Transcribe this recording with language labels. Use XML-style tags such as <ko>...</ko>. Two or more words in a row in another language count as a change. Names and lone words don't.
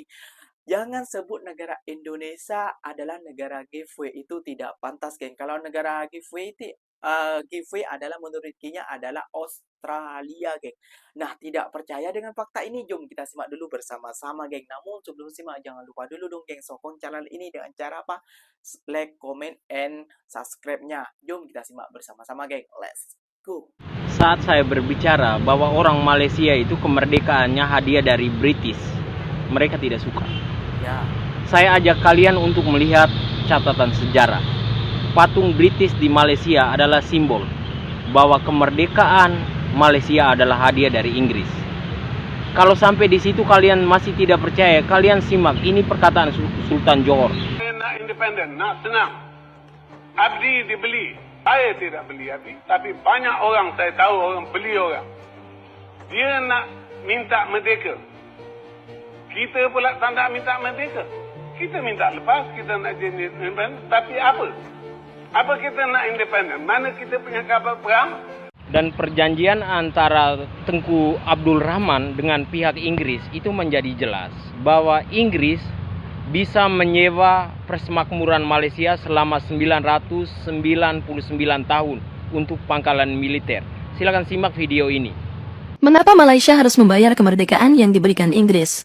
<id>Jangan sebut negara Indonesia adalah negara giveaway, itu tidak pantas geng. Kalau negara giveaway itu giveaway adalah menurut Kinya adalah Australia geng. Nah, tidak percaya dengan fakta ini, jom kita simak dulu bersama-sama geng. Namun sebelum simak jangan lupa dulu dong geng sokong channel ini dengan cara apa?</id> <en>Like, comment, and subscribe-nya.</en> <id>Jom kita simak bersama-sama geng.</id> <en>Let's go.</en> <id>Saat saya berbicara bahwa orang Malaysia itu kemerdekaannya hadiah dari British, mereka tidak suka. Ya. Saya ajak kalian untuk melihat catatan sejarah. Patung British di Malaysia adalah simbol bahwa kemerdekaan Malaysia adalah hadiah dari Inggris. Kalau sampai di situ kalian masih tidak percaya, kalian simak ini perkataan Sultan Johor.</id> <ms>Saya nak independen, nak senang. Abdi dibeli. Saya tidak beli Abdi, tapi banyak orang saya tahu orang beli orang. Dia nak minta merdeka. Kita pula tak nak minta merdeka. Kita minta lepas, kita nak jadi independen. Tapi apa? Apa kita nak independen? Mana kita punya kapal perang?</ms> <id>Dan perjanjian antara Tengku Abdul Rahman dengan pihak Inggris itu menjadi jelas bahwa Inggris bisa menyewa persemakmuran Malaysia selama 999 tahun untuk pangkalan militer. Silakan simak video ini. Mengapa Malaysia harus membayar kemerdekaan yang diberikan Inggris?</id>